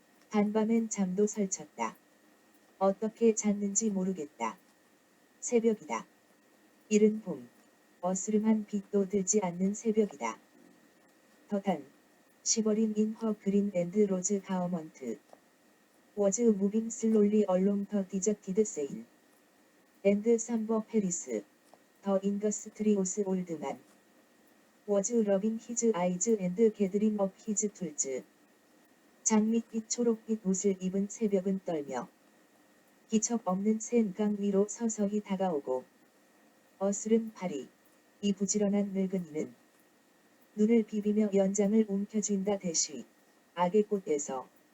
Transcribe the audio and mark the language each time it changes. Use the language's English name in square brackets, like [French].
[Korean] 간밤엔 잠도 설쳤다. 어떻게 잤는지 모르겠다. 새벽이다. 이른 봄, 어스름한 빛도 들지 않는 새벽이다. [English] 더단, 시버린 인 허 그린 앤드 로즈 가어먼트. Was moving slowly along the deserted Seine. And Sambo Paris. The industrious old man. Was rubbing his eyes and gathering up his tools. [Korean] 장밋빛 초록빛 옷을 입은 새벽은 떨며 기척 없는 샌강 위로 서서히 다가오고 어스른 파리, 이 부지런한 늙은이는 눈을 비비며 연장을 움켜쥔다 대쉬, 악의 꽃에서.